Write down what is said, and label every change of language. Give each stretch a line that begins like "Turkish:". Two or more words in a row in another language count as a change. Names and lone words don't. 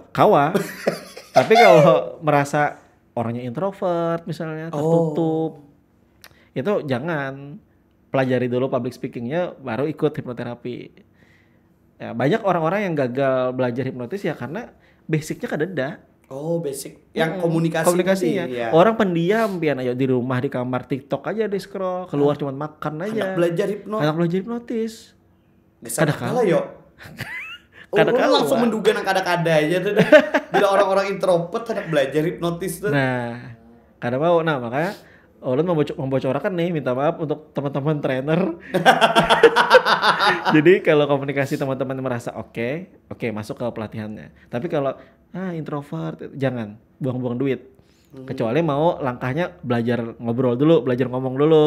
Indonesian: Tapi kalau merasa orangnya introvert misalnya, tertutup, itu jangan. Pelajari dulu
English: public speakingnya,
Indonesian: baru ikut hipnoterapi. Ya, banyak orang-orang yang gagal belajar hipnotis ya karena basicnya kadeda. Oh, basic. Yang komunikasinya. Ya. Orang pendiam, pian aja di rumah di kamar TikTok aja di scroll, keluar cuma makan aja. Anak belajar hipnotis. Kadang-kadang yuk. Langsung menduga nang kada-kada aja tuh. Bila orang-orang introvert anak belajar hipnotis tuh. Nah, kada mau. Nah, makanya ulun membocorkan nih, minta maaf untuk teman-teman trainer. Jadi kalau komunikasi teman-teman merasa oke, masuk ke pelatihannya. Tapi kalau introvert, jangan buang-buang duit. Kecuali mau langkahnya belajar ngobrol dulu, belajar ngomong dulu.